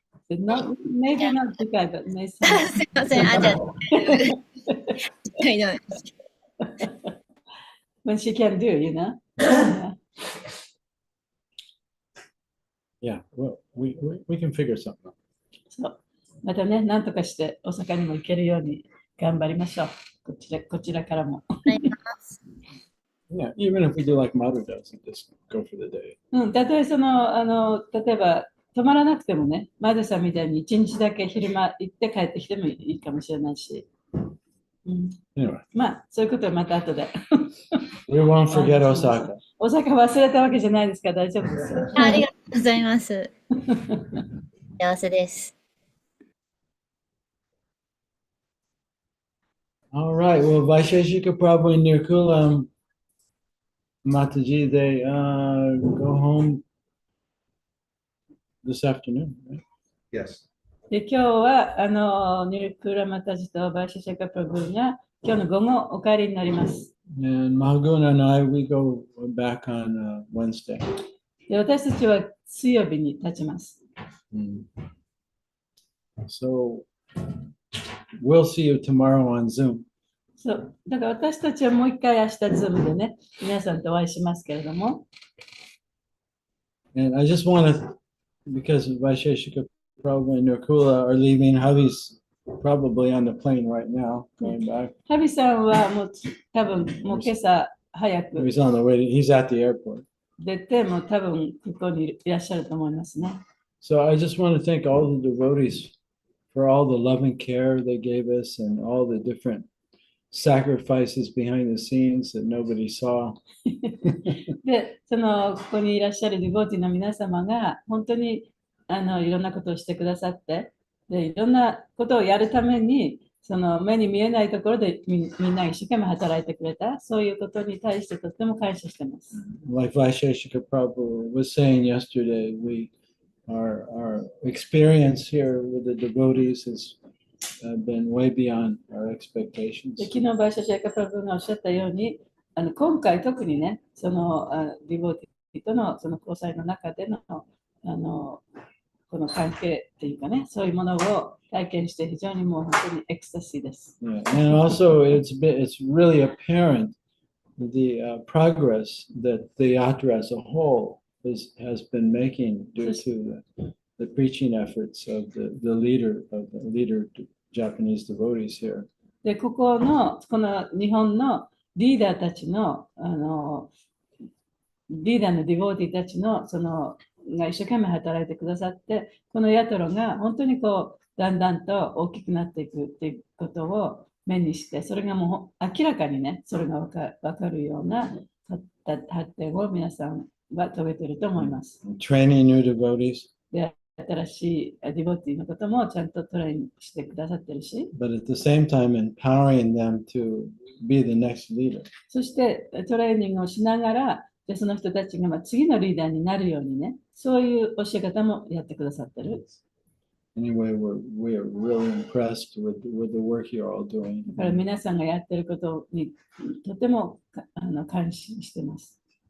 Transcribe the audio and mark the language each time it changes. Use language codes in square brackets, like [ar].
[en] Not, maybe not Jikai, but maybe [ja] すいません。あ、じゃあ、はいどうも [en] when she can do, you know. Yeah. Yeah, well, we can figure something out. [ja] そうまたね、なんとかして大阪にも行けるように頑張りましょう。こちらからも。 [en] Yeah, even if we do like Maru does and just go for the day. [ja] たとえ例えば泊まらなくてもね、マドさんみたいに一日だけ昼間行って帰ってきてもいいかもしれないし。 [en] Anyway, [ja] まあ、そういうことはまた後で。 [en] we won't forget Osaka. [ja] 大阪忘れたわけじゃないですから大丈夫ですよ。ありがとうございます。幸せです。 [en] All right, well, Vaisheshika Prabhu and Nirkula Mataji, they go home this afternoon, right? Yes. [ja] で今日はニルクーラマタジとバイシャシャカプラブが今日の午後お帰りになります。 [en] And Mahaguna and I, we go back on Wednesday. [ja] で私たちは水曜日に立ちます。 [en] So we'll see you tomorrow on Zoom. [ja] そうだから私たちはもう一回明日 Zoom でね、皆さんとお会いしますけれども。 [en] And I just want to, because Vaisheshika Prabhu and Nirkula are leaving, Javi's probably on the plane right now, going back. [ja] ハビさんはもう多分もう今朝早く [en] He's on the way, he's at the airport. [ja] 出てもう多分ここにいらっしゃると思いますね。 [en] So I just want to thank all the devotees for all the love and care they gave us and all the different sacrifices behind the scenes that nobody saw. [ja] で、ここにいらっしゃるディボーティーの皆様が本当にいろんなことをしてくださって、でいろんなことをやるために、目に見えないところでみんな一生懸命働いてくれた、そういうことに対してとても感謝しています。 [en] Like Vaisheshika Prabhu was saying yesterday, our experience here with the devotees has been way beyond our expectations. [ja] で昨日バイシャシャカプラブがおっしゃったように、今回特にね、ディボーティーとの交際の中でのこの関係っていうかね、そういうものを体験して非常にもう本当にエクスタシーです。 [en] Yeah. And also it's really apparent the progress that the yatra as a whole has been making due to the preaching efforts of the leader Japanese devotees here. [ja] で、この日本のリーダーたちの、リーダーのディボーティーたちの、が一生懸命働いてくださって、このヤトロが本当にだんだんと大きくなっていくっていうことを目にして、それがもう明らかにね、それがわかるような発展を皆さんは遂げていると思います。 [en] Training new devotees. [ja] で、新しいディボーティーのこともちゃんとトレーニングしてくださってるし、 [en] But at the same time empowering them to be the next leader. [ja] そしてトレーニングをしながら、でその人たちが次のリーダーになるようにね、そういう教え方もやってくださってる。 [en] Anyway, we are really impressed with the work you're all doing. [ja] だから皆さんがやってることにとても感心しています。